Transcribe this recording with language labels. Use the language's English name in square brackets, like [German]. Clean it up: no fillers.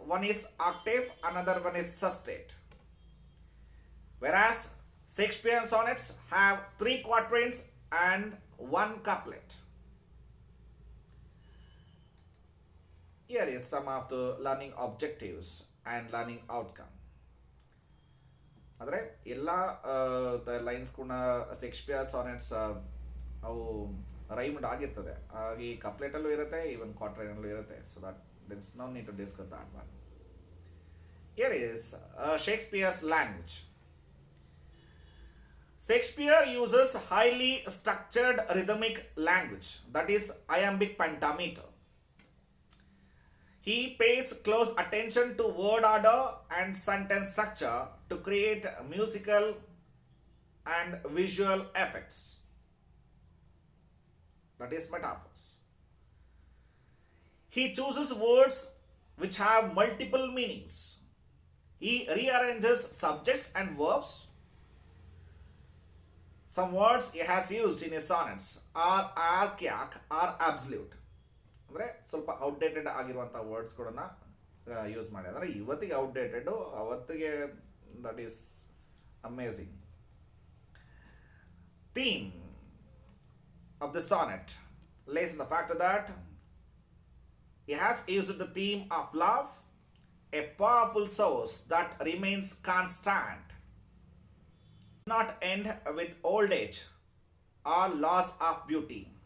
[English] One is octave, another one is sestet. Whereas Shakespearean sonnets have three quatrains and one couplet. Here is some of the learning objectives and learning outcome. [Kannada] ಆದರೆ ಎಲ್ಲ lines ಕೂಡ Shakespeare ಸಾನೆಟ್ಸ್ ಅವು ರೈಮ್ಡ್ ಆಗಿರ್ತದೆ, ಹಾಗೆ ಕಪ್ಲೆಟಲ್ಲೂ ಇರುತ್ತೆ, even ಕ್ವಾಟ್ರೈನಲ್ಲೂ ಇರುತ್ತೆ. [English] So that there is no need to discuss that one. Here is Shakespeare's language. Shakespeare uses highly structured rhythmic language, that is iambic pentameter. He pays close attention to word order and sentence structure to create musical and visual effects, that is metaphors. He chooses words which have multiple meanings. He rearranges subjects and verbs. Some words he has used in his sonnets are archaic or absolute. [Kannada] ಅಂದರೆ ಸ್ವಲ್ಪ outdated ಆಗಿರುವಂಥ ವರ್ಡ್ಸ್ಗಳನ್ನ use ಮಾಡಿ, ಅಂದರೆ ಇವತ್ತಿಗೆ outdated, ಅವತ್ತಿಗೆ [English] That is amazing. Theme of the sonnet lays in the fact that he has used the theme of love, a powerful source that remains constant, not end with old age or loss of beauty.